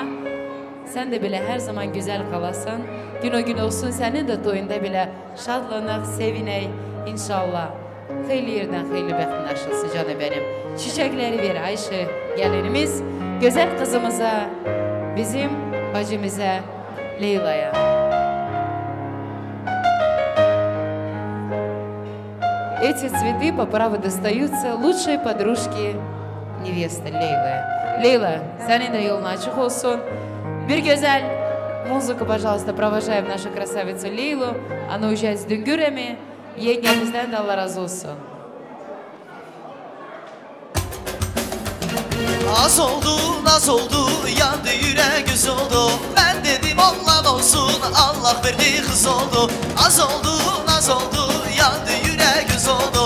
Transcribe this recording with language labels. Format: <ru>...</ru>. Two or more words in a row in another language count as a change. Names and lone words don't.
<tr>Sen de bile her zaman güzel kalasın. Gün o gün olsun senin de toyunda bile şadlanak, seviney inşallah. Hayırlı yerden hayırlı bəxtin aşılsın canım benim. Çiçekleri ver Ayşe gelinimiz. Güzel kızımıza, bizim bacımıza, Leyla'ya.</tr> <ru>Эти цветы по праву достаются лучшей подружке невесты Лейлы. Лейла,</ru> <tr>senin de yolun açık olsun. Bir güzel</tr> <ru>музыку, пожалуйста, провожаем нашу красавицу Лейлу. Она уезжает с düngüremi.</ru> <tr>Yengemizden de Allah razı olsun. Az oldu, naz oldu, yandı yüreğimiz oldu. Ben dedim oğlan olsun, Allah verdi kız oldu. Az oldu, naz oldu, yandı yüreğimiz oldu.</tr>